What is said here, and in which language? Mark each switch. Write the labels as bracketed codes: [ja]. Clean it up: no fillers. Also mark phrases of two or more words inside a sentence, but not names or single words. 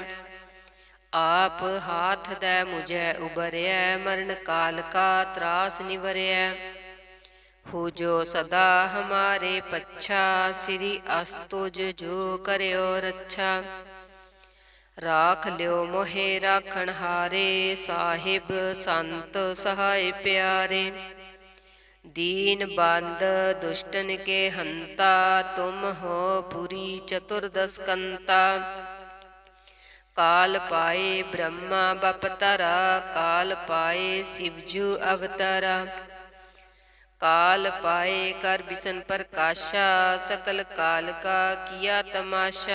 [bra] ਆਪ ਹਾਥ ਦੈ ਮੁਝੈ ਉਬਰਿਐ, ਮਰਨ ਕਾਲ ਕਾ ਤਰਾਸ ਨਿਵਰਿਐ। ਹੋ ਜੋ ਸਦਾ ਹਮਾਰੇ ਪੱਛਾ, ਸ੍ਰੀ ਅਸਤੁਜ ਜੋ ਕਰਿਓ ਰੱਛਾ। ਰਾਖ ਲਿਓ ਮੋਹਿ ਰਾਖਣ ਹਾਰੇ, ਸਾਹਿਬ ਸੰਤ ਸਹਾਇ ਪਿਆਰੇ। दीन बंद दुष्टन के हंता, तुम हो पुरी चतुर्दशकंता। काल पाए ब्रह्मा बपतरा, काल पाए शिवजू अवतरा। काल पाए कर बिसन प्रकाशा, सकल काल का किया तमाशा।